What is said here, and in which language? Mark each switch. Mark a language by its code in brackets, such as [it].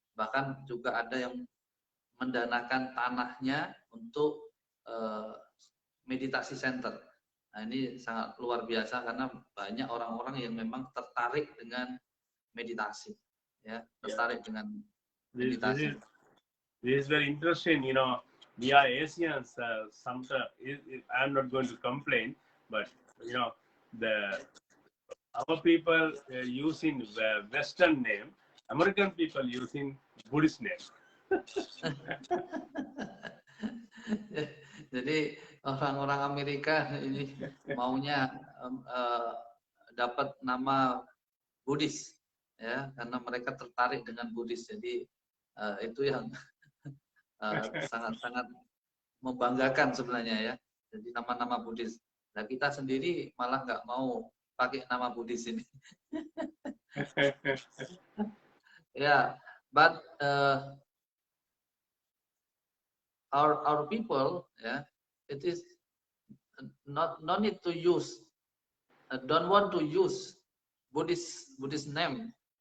[id] Bahkan juga ada yang mendanakan tanahnya untuk meditasi center. Nah, ini sangat luar biasa karena banyak orang-orang yang memang tertarik dengan meditasi, ya, tertarik dengan meditasi. [en] This is very interesting. We are Asians. Sometimes I'm not going to complain, but you know the our people using the Western name, American people using Buddhist name. [id] Jadi orang-orang Amerika ini maunya dapat nama Buddhis, ya, karena mereka tertarik dengan Buddhis. Jadi itu yang sangat-sangat membanggakan sebenarnya ya. Jadi nama-nama Buddhis. Nah kita sendiri malah nggak mau pakai nama Buddhis ini. [en] Yeah, but our people, yeah, it is not need to use, don't want to use Buddhist name.